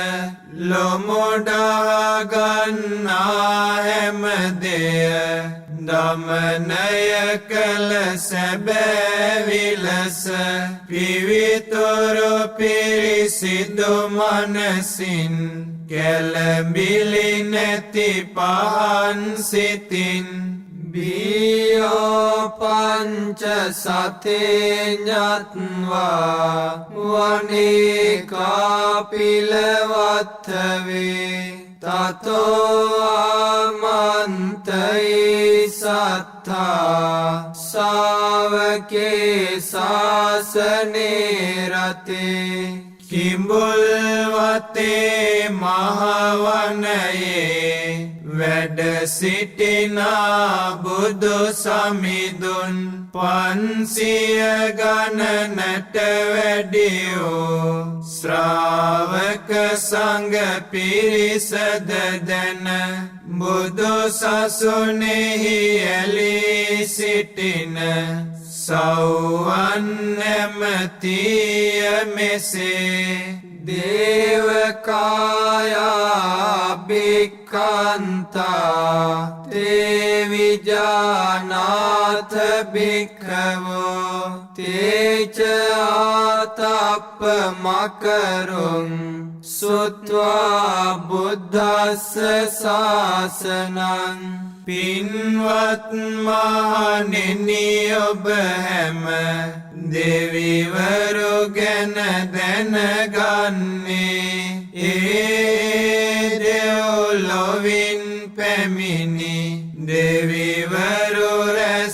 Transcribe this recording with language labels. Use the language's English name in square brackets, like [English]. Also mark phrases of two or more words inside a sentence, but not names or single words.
[Sinhala] ලොමුඩා ගන්නා හැම දෙය දමනය කළ සැබෑ විලස පිවිතුරු පිරිසිදු මනසින් කැළඹිලි නැති පහන් සිතින් [Pali] බියෝ පංච සතේඤ්ඤත්වා වනිකා පිලවත්තවේ තතෝ ආමන්තයි සත්තා සාවකේ සාසනේ රතේ [Sinhala] කිඹුල් වතේ මහවනයේ වැඩ සිටිනා බුදු සමිඳුන් 500 ගණනට වැඩියෝ ශ්‍රාවක සංඝ පිරිසද දැන බුදු සසුනේහි ඇලී සිටින සෞවන් නැමැතිය මෙසේ [Pali] දේවකායා භික්ඛන්තා තේ විජානාථ භික්ඛවෝ තේච ආතප්ප මකරුං සුත්වා බුද්දස්ස ශාසනං [Sinhala] පින්වත් මහණෙනි ඔබ හැම දෙවිවරු ගැන දැනගන්නේ ඒ දෙව්ලොවින් පැමිණි දෙවිවරු රැස්